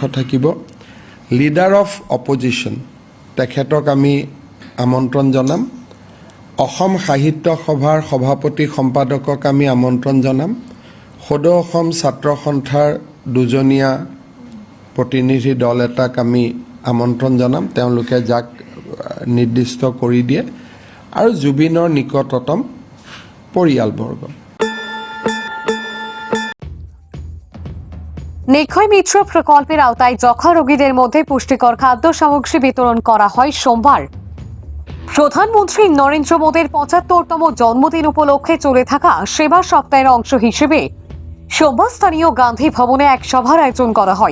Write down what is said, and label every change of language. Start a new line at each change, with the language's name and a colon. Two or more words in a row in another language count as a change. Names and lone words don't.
Assamese: থাকিব, লিডাৰ অফ অপজিশ্যন তেখেতক আমি আমন্ত্ৰণ জনাম, অসম সাহিত্য সভাৰ সভাপতি সম্পাদকক আমি আমন্ত্ৰণ জনাম, সদৌ অসম ছাত্ৰ সন্থাৰ দুজনীয়া প্ৰতিনিধি দল এটাক আমি আমন্ত্ৰণ জনাম, তেওঁলোকে যাক নিৰ্দিষ্ট কৰি দিয়ে, আৰু জুবিনৰ নিকটতম পৰিয়ালবৰ্গ।
Bangla: নিক্ষয় মিত্র প্রকল্পের আওতায় যক্ষ্মা রোগীদের মধ্যে পুষ্টিকর খাদ্য সামগ্রী বিতরণ করা হয় সোমবার। প্রধানমন্ত্রী নরেন্দ্র মোদীর ৭৫তম জন্মদিন উপলক্ষে চলে থাকা সেবা সপ্তাহের অংশ হিসেবে সোমবার স্থানীয় গান্ধী ভবনে এক সভার আয়োজন করা হয়।